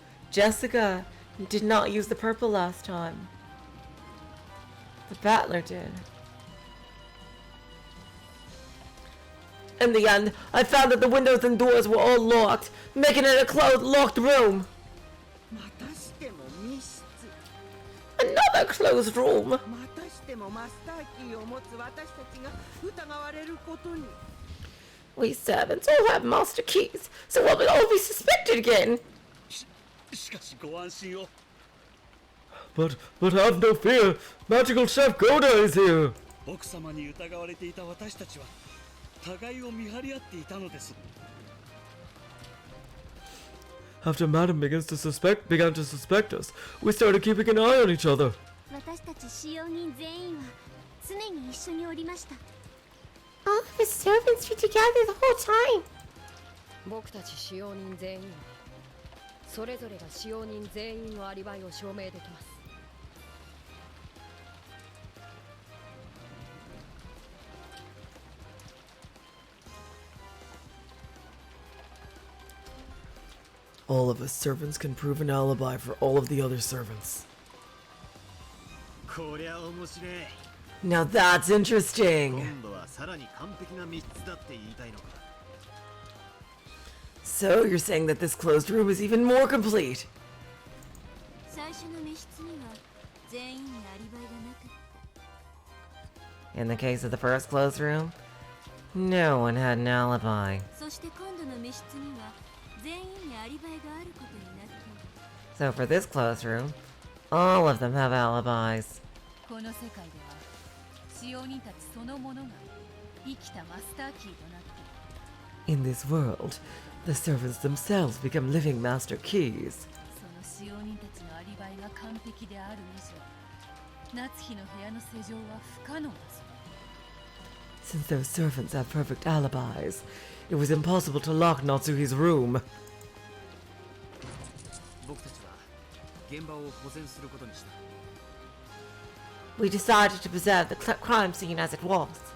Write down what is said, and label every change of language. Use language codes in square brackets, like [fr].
[en] Jessica did not use the purple last time. The Battler did. In the end, I found that the windows and doors were all locked, making it a closed, locked room. [ja] またしても密室。 [en] Another closed room. [ja] またしてもマスターキーを持つ私たちが疑われることに。 [en] We servants all have master keys, so we'll all be suspected again. [ja] しかしご安心を。 [en] But have no fear. Magical Chef Goda is here. [ja] 奥様に疑われていた私たちは互いを見張り合っていたのです。 [en] After Madam began to suspect us, we started keeping an eye on each other. [ja] 私たち使用人全員は常に一緒におりました。 [en] All of his servants were together the whole time. [ja] 僕たち使用人全員はそれぞれが使用人全員のアリバイを証明できます。 [en] All of us servants can prove an alibi for all of the other servants. [ja] こりゃ面白い。 [en] Now that's interesting. [ja] 今度はさらに完璧な密室だって言いたいのか。 [en] So you're saying that this closed room is even more complete. [ja] 最初の密室には全員にアリバイがなかった。 [en] In the case of the first closed room, no one had an alibi. [ja] そして今度の密室には全員にアリバイがあることになっている。 [en] So for this closed room, all of them have alibis. [ja] この世界では使用人たちそのものが生きたマスターキーとなっている。 [en] In this world, the servants themselves become living master keys. [ja] その使用人たちのアリバイが完璧である以上、夏日の部屋の施錠は不可能だぞ。 [en] Since those servants have perfect alibis, it was impossible to lock Natsuhi's room. [ja] 僕たちは現場を保全することにした。 We decided to preserve the crime scene as it was.